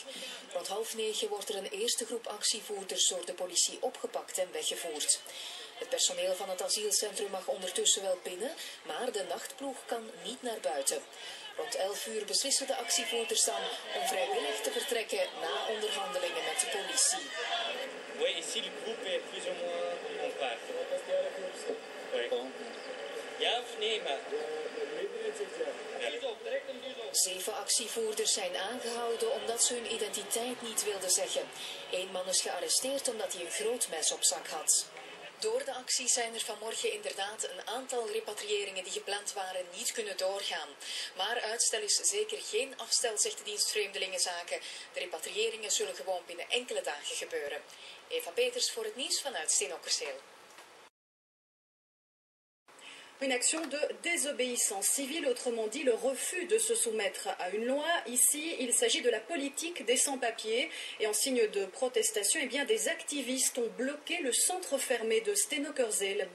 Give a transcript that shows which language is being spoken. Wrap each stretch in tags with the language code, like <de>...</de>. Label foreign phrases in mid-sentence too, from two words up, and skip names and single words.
<nl>Rond 8:30 wordt er een eerste groep actievoerders door de politie opgepakt en weggevoerd. Het personeel van het asielcentrum mag ondertussen wel binnen, maar de nachtploeg kan niet naar buiten. Rond 11 uur beslissen de actievoerders dan om vrijwillig te vertrekken na onderhandelingen met de politie.</nl> <fr>Oui, ici le groupe est plus ou moins en part.</fr> <nl>Ja of nee, maar... 7 actievoerders zijn aangehouden omdat ze hun identiteit niet wilden zeggen. 1 man is gearresteerd omdat hij een groot mes op zak had. Door de actie zijn er vanmorgen inderdaad een aantal repatriëringen die gepland waren niet kunnen doorgaan. Maar uitstel is zeker geen afstel, zegt de dienst Vreemdelingenzaken. De repatriëringen zullen gewoon binnen enkele dagen gebeuren. Eva Peters voor het nieuws vanuit Steenokkerzeel.</nl> <fr>Une action de désobéissance civile, autrement dit le refus de se soumettre à une loi. Ici, il s'agit de la politique des sans-papiers. Et en signe de protestation, eh bien, des activistes ont bloqué le centre fermé de Steenokkerzeel.</fr>